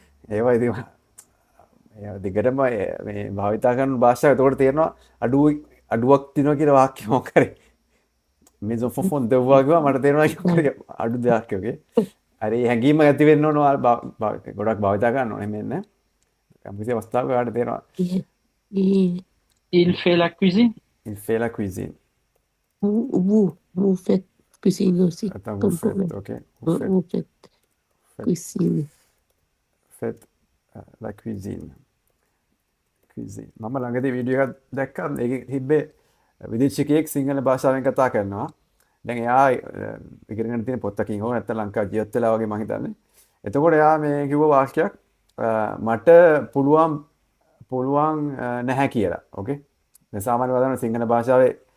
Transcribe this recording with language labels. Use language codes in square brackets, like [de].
[si] ඒවා ඉතින් දිගටම මේ භාවිතා කරන භාෂාව එතකොට තේරෙනවා අඩුවක් තියෙනවා කියලා වාක්‍ය මොකක් හරි මේ ෆොන් දෙවුවා කිව්වා මට තේරෙනවා අඩු දෙයක් වගේ අර ඒ හැඟීම ඇති වෙන්න ඕන ගොඩක් භාවිතා කරන්න ඕනේ මෙන්න කිසි අවස්ථාවක ඔයාලට තේරෙනවා [fr] Il fait la cuisine. il fait la cuisine Vous faites cuisine aussi. attends vous faites OK Vous faites cuisine. faites la cuisine [si] මම ළඟදී වීඩියෝ එකක් දැක්කා ඒකේ තිබ්බේ විදේශිකයෙක් සිංහල භාෂාවෙන් කතා කරනවා දැන් එයා ඉගෙනගෙන තියෙන පොතකින් හෝ නැත්නම් ලංකාව ජීවත් වෙලා වගේ මම හිතන්නේ එතකොට එයා මේ කිව්ව වාක්‍යයක් මට පුළුවන් නැහැ කියලා ඕකේ දැන් සාමාන්‍ය වදන සිංහල භාෂාවේ